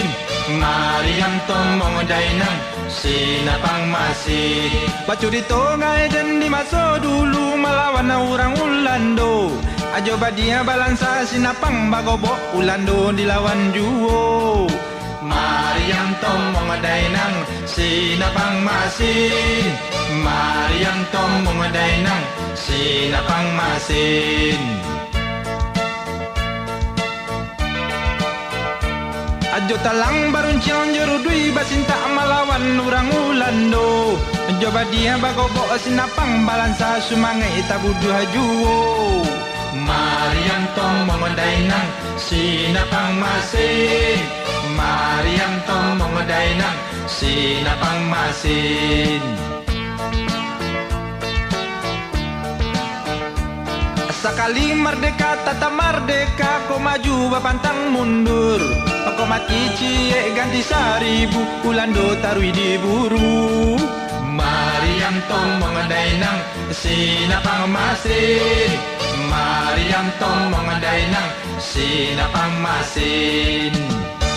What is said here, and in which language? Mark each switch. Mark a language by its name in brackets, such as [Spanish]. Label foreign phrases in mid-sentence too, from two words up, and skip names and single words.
[Minangkabau] Mariam tomong dainang sinapang masin. Bacurito ngai dan di masa dulu melawan orang Ulando. Ajo badia balansa sinapang bagobok Ulando dilawan juwo. Mariam tomong dainang sinapang masin. Mariam tomong dainang sinapang masin. Ajo talang barun ciang juru dui basinta melawan orang Ulando. Ajo badia bagobok sinapang balansa sumangai tabudua juwo. Mariam tomong dainang sinapang masin. Mariam tomong dainang sinapang masin. [Indonesian] Sekali merdeka tetap merdeka, [Minangkabau] kok maju bapantang mundur. Kok mati cie ganti seribu, Ulando tarui diburu. Mariam tomong dainang sinapang masin. Mariam tomong dainang sinapang masin.